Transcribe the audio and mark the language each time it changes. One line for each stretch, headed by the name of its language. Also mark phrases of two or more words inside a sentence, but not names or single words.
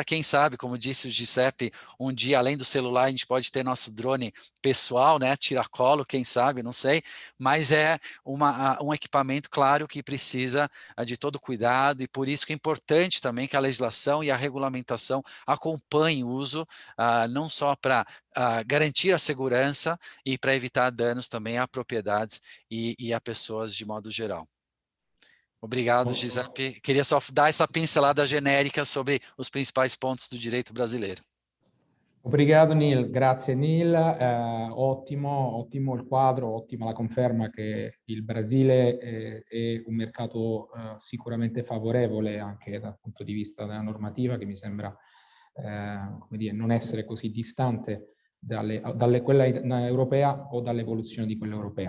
Portuguese: Quem sabe, como disse o Giuseppe, um dia, além do celular, a gente pode ter nosso drone pessoal, né, tiracolo, quem sabe, não sei, mas é um equipamento, claro, que precisa de todo cuidado, e por isso que é importante também que a legislação e a regulamentação acompanhem o uso, não só para garantir a segurança e para evitar danos também a propriedades e a pessoas de modo geral. Obrigado, Giuseppe. Queria só dar essa pincelada genérica sobre os principais pontos do direito brasileiro.
Italian: Obrigado Neil, grazie Neil, ottimo il quadro, ottima la conferma che il Brasile è un mercato sicuramente favorevole anche dal punto di vista della normativa, che mi sembra come dire, non essere così distante dalle quella europea o dall'evoluzione di quella europea.